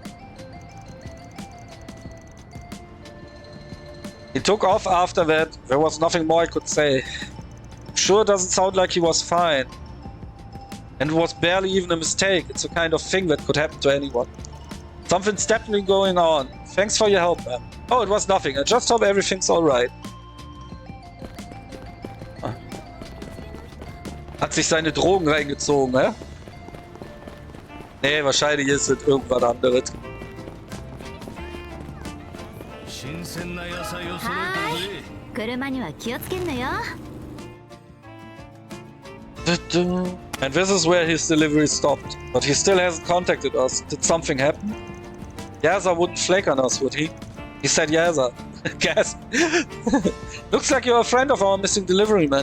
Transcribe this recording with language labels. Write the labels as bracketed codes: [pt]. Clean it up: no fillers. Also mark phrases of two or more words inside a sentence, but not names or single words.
[en] He took off after that. There was nothing more I could say. Sure doesn't sound like he was fine. And it was barely even a mistake. It's the kind of thing that could happen to anyone. Something's definitely going on. Thanks for your help, man. Oh, it was nothing. I just hope everything's alright. [de] Hat sich seine Drogen reingezogen, ne? Nee, wahrscheinlich ist es irgendwas anderes. [ja] 新鮮な野菜を揃えてるぜ。車には気をつけんのよ。 [en] And this is where his delivery stopped. But he still hasn't contacted us. Did something happen? Yaza wouldn't flake on us, would he? He said Yaza. Guess. Looks like you're a friend of our missing delivery man.